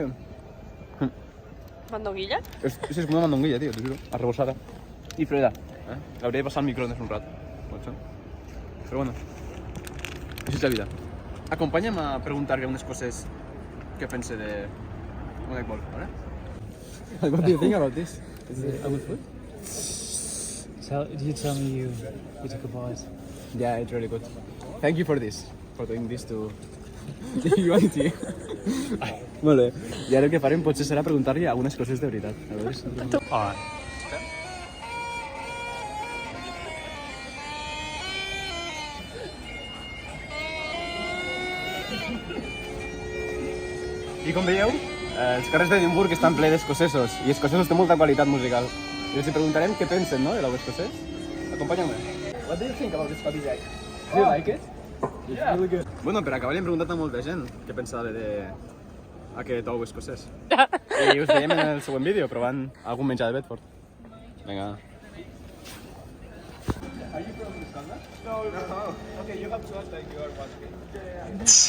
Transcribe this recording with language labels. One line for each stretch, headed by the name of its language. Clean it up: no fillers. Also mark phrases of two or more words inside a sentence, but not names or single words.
Catalan: ¿Mandonguilla? Sí, és com una mandonguilla, tio, t'ho juro. Arrebossada. I freda. L'hauria de passar al microones un rato. Però bueno, així és la vida. Acompanya'm a preguntar-li a un escocès què pensa de... un
English: egg bowl,
Catalan: vale?
English: What do you think about this? Is it a good food? You tell me you took a bite. Yeah, it's really good. Thank you for this, for doing this to humanity.
Catalan: Vale. I ara el que farem potser serà preguntar-li a un escocès de veritat. A veure.
English: Alright.
Catalan: I com veieu, els carrers d'Edimburg estan ple d'escocesos i escocesos té molta qualitat musical. I els preguntarem què pensen, no, de l'ou escocès. Acompanyeu-me.
English: What do you think about the Scottish egg? Do you like it? It's really good.
Catalan: Bueno, per acabar li hem preguntat a molta gent què pensava d'aquest ou escocès. I us veiem en el següent vídeo provant algun menjar de Bedford. Vinga.
English: Are you from Scotland? No. Okay, you have to act like you are watching.